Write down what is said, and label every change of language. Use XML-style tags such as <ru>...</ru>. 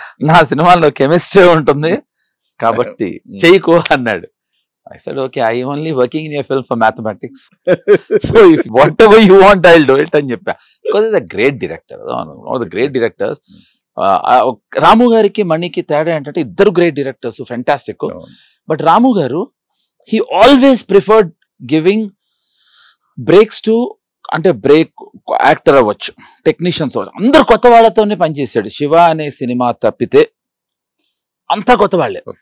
<te>నా సినిమాలో కెమిస్ట్రీ ఉంటుంది కాబట్టి చేయకు అన్నాడు.</te> <en>I said, okay, I only working in your film for mathematics. So if whatever you want, I'll do it.</en> <te>అని చెప్పా.</te> <en>Because he's a great director. One of the great directors.</en> <te>రాము గారికి మణికి తేడా ఏంటంటే, ఇద్దరు గ్రేట్ డైరెక్టర్స్, ఫెంటాస్టిక్. బట్ రాము గారు,</te> <en>he always preferred giving breaks to,</en> <te>అంటే break actor అవ్వచ్చు, technicians అవ్వచ్చు, అందరు కొత్త వాళ్ళతోనే పనిచేశాడు. శివ అనే సినిమా తప్పితే అంతా కొత్త వాళ్ళే.</te>